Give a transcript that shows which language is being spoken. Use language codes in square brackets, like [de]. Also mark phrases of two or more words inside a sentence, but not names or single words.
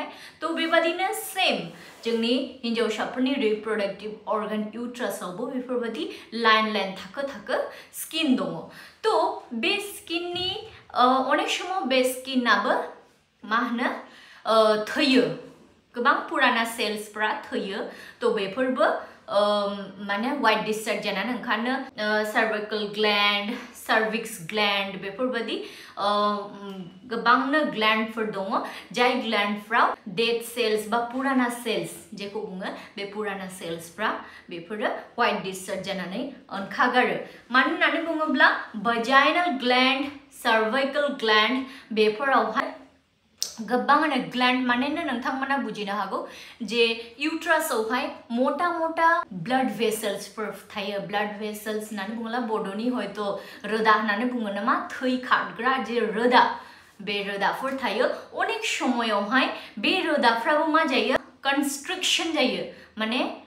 [brx] तो बेबादिनो सेम जोंनि हिन्जावसाफोरनि [en] reproductive organ [brx] इउट्रासआवबो बेफोरबादि लाइन लाइन थाखो थाखो स्किन दङ। तो बे स्किननि अनेक समाव बे स्किनाबो मा होनो थैयो, गोबां पुराना सेल्सफ्रा थैयो। तो बेफोरबो माने [en] white discharge [brx] जानानै ओंखारनो [en] cervical gland, cervix gland [brx] बेफोरबायदि गोबांनो ग्लैंडफोर दङ जाय ग्लैंडफ्राव [en] dead cells [brx] बा पुराना cells जेखौ बुङो बे पुराना cellsफ्रा बेफोरो [en] white discharge [brx] जानानै ओंखारगारो मानो होननानै बुङोब्ला [en] vaginal gland, cervical gland [brx] बेफोरावहाय गोबाङानो ग्लैंड माने नोंथांमोना बुजिनो हागौ जे इउट्रासआवहाय मोटा मोटा ब्लड भेसल्सफोर थायो [en] blood vessels [brx] होननानै बुङोब्ला बड'नि हयथ' रोदा होननानै बुङो नामा थै खारग्रा जे रोदा बे रोदाफोर थायो अनेक समायावहाय बे रोदाफ्राबो मा जायो कन्स्ट्रिक्शन जायो माने